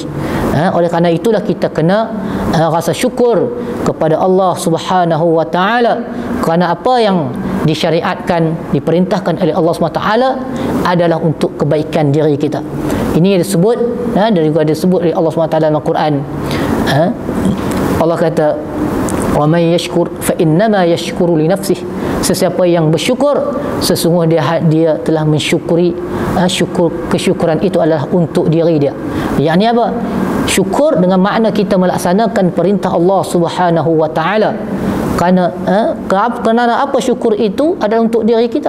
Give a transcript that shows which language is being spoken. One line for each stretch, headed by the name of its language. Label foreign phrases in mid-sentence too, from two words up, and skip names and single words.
Malay: Oleh kerana itulah kita kena rasa syukur kepada Allah
Arabic: سبحانه وتعالى
Malay: kerana apa yang disyariatkan, diperintahkan oleh Allah SWT adalah untuk kebaikan diri kita. Ini disebut disebut oleh Allah SWT dalam Al-Quran. Allah kata,
Arabic: ومن يشكر فإنما يشكر لنفسه.
Malay: Sesiapa yang bersyukur, sesungguhnya dia telah mensyukuri. Kesyukuran itu adalah untuk diri dia. Yang ni apa? Syukur dengan makna kita melaksanakan perintah Allah
Arabic: سبحانه وتعالى.
Malay: Kerana apa syukur itu adalah untuk diri kita.